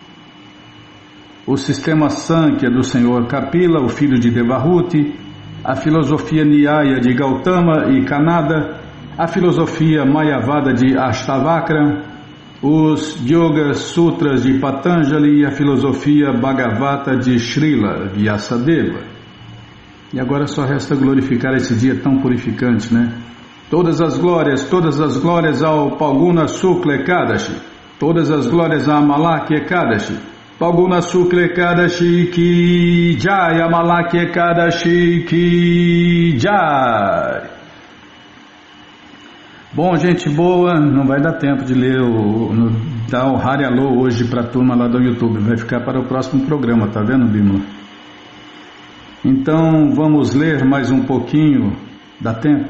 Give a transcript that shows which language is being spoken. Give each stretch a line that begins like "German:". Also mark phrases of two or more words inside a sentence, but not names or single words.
Portuguese: o sistema Sankhya do senhor Kapila, o filho de Devahuti, a filosofia Nyaya de Gautama e Kanada, a filosofia Mayavada de Ashtavakra, os Yoga Sutras de Patanjali e a filosofia Bhagavata de Srila Vyasadeva. E agora só resta glorificar esse dia tão purificante, né? Todas as glórias ao Palguna Shukla Ekadashi, todas as glórias a Amalaki Ekadashi, Falguna Shukla Ekadashi
Hindi: की जय,
Portuguese: Amalaki Ekadashi
Hindi: की जय.
Portuguese: Bom, gente boa, não vai dar tempo de ler dar o Hari Alô hoje para a turma lá do YouTube, vai ficar para o próximo programa, tá vendo, Bímola? Então vamos ler mais um pouquinho, dá tempo?